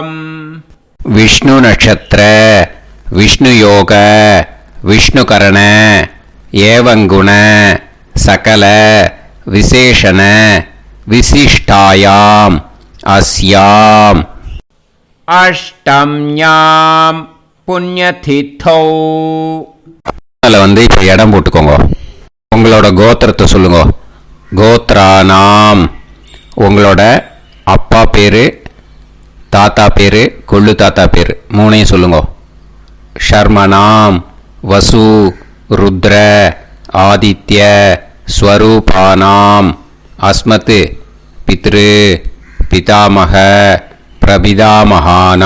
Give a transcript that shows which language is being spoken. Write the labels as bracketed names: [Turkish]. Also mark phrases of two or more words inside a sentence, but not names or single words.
[Sanskrit] विष्णु नक्षत्र विष्णु योग विष्णुकरण एवं गुण सकल विशेषण विशिष्टायां अस्याम अष्टम्यां पुण्यतिथौ. [Tamil] அதில் வந்து இப்போ இடம் போட்டுக்கோங்க. உங்களோட கோத்திரத்தை சொல்லுங்க. [Sanskrit] गोत्राणाम्. [Tamil] உங்களோட அப்பா பேர், தாத்தா பேர், கொள்ளு தாத்தா பேர் மூணையும் சொல்லுங்க. [Sanskrit] शर्मणां वसु रुद्र आदित्य स्वरूपाणां अस्मत् पितृ पितामह प्रपितामहाना.